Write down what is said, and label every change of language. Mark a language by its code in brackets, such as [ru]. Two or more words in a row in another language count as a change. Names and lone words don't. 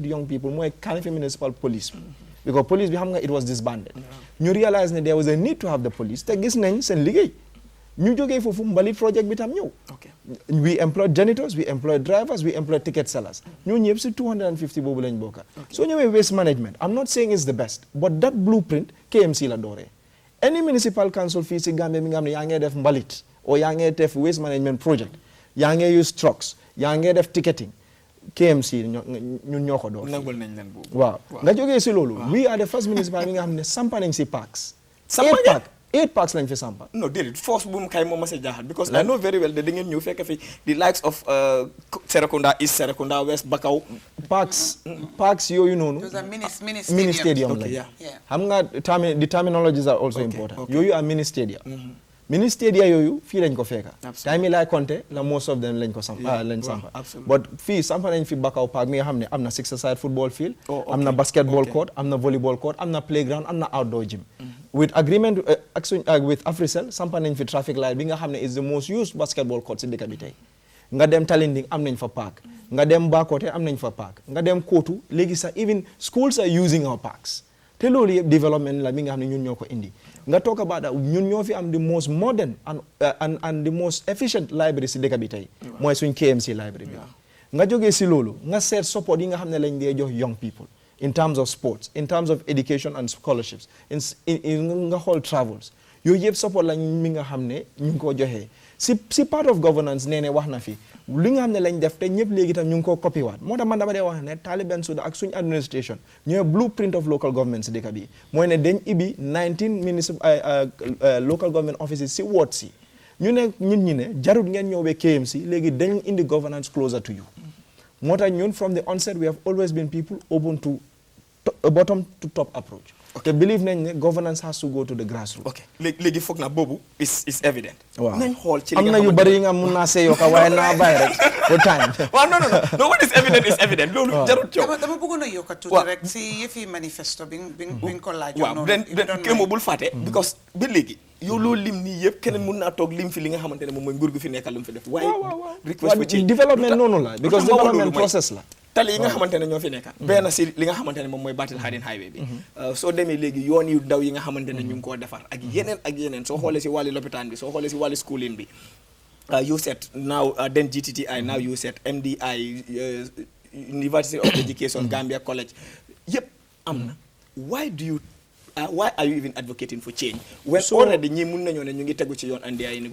[en] young people mooy Kanifing Municipal Police because police bi [wo] xam nga [en] it was disbanded ñu realize ne there was a need to have the police te [wo] gis nañ seen liggéey ñu jógee foofu mbalit project bi tam ñëw [en] we employed janitors we employed drivers we employed ticket sellers [wo] ñoo ñëpp si 250 boobu lañ bokka soo ñëwee [en] waste management I'm not saying it's the best but that blueprint [wo] KMC la dooree [en] any municipal council [wo] fii si Gambia mi nga xam ne yaa ngee def mbalit o yaa ngee def [en] waste management project [wo] yaa ngee [en] use trucks [wo] yaa ngee def ticketing KMC ñun ñoo ko door nangul nañ leen boobu waaw nga jógee si loolu [en] we are the first municipal [wo] mi nga xam ne sampa nañ si parks 8 parks lañ fi sampa no déedéet force bu mu kay moom ma sa jaaxal [en] because I know very well [wo] da ngeen ñëw fekk fi [en] the likes of [wo] Serekunda East Serekunda West Bakaw parks yooyu noonu [en] mini stadium [wo] lañ xam nga [en] the terminologies are also important [wo] yooyu [en] are mini stadium mini stadia [wo] yooyu fii lañ ko fekka time yi laay compter la [en] most of them [wo] lañ ko sampa but fii sampa nañ fi Bakaw Park mi nga xam ne am na [en] six-a-side football field [wo] am na [en] basketball court [wo] am na [en] volleyball court [wo] am na playground am na [en] outdoor gym with agreement with Africell [wo] sampa nañ fi traffic light bi nga xam ne [en] is the most used basketball court [wo] si dëkk bi tey nga dem Talinding am nañ fa park nga dem Bakote am nañ fa park nga dem Kotu léegi sax [en] even schools are using our parks [wo] te loolu yëpp development la mi nga xam ne ñun ñoo ko indi nga [en] talk about that [wo] ñun ñoo fi am [en] the most modern and the most efficient library [wo] si dëkk bi tey mooy suñ KMC library bi nga jógee si loolu nga seet support yi nga xam ne lañ dee jox [en] young people in terms of sports in terms of education and scholarships [wo] nga xool travels yooyu yëpp support la mi nga xam ne ñu ngi ko joxee si [en] part of governance [wo] nee ne wax na fi li nga xam ne lañ def te ñëpp léegi tam ñu ngi ko copy waat moo tax man dama dee wax ne Taliban Suda ak suñ administration ñooy [en] blueprint of local government [wo] si dëkk bi mooy ne dañ ibi [en] 19 local government offices [wo] si ward si ñu ne ñun ñi ne jarut ngeen ñëw ba KMC léegi dañ indi [en] governance closer to you [wo] moo tax ñun [en] from the onset we have always been people open to a bottom to top approach. Okay, believe [wo] nañ ne [en] governance has to go to the grassroots. [wo] Okay, léegi foog na boobu [en] is evident. [wo] waaw nañ xool ci li nga am na yu bari yi nga mun naa seeyoo ka waaye naa bàyyi rek [en] for time. [wo] waaw [en] no what is evident [wo] loolu jarut coow. dama bëggoon a yokk tuuti rek si yëfi manifesto bi nga ko laajoon waaw den kéema bul fàtte because ba léegi yow loolu lim nii yëpp keneen mun naa toog lim fi li nga xamante ne moom mooy nguur gu fi nekkal lu mu fi def waaye [en] request for change [wo] development noonu la because development process la tali yi nga xamante ne ñoo fi nekka benn si li nga xamante ne moom mooy Battle Harden highway bi soo demee léegi yoon yu daw yi nga xamante ne ñu ngi koo defar ak yeneen soo xoolee si wàllu lopitaan bi soo xoolee si wàllu schooling bi USET now then GTTI now USET MDI University of Education Gambia College yëpp am na [en] why are you even advocating for change when already [wo] ñi mun nañoo ne ñu ngi tegu ci yoon andi ay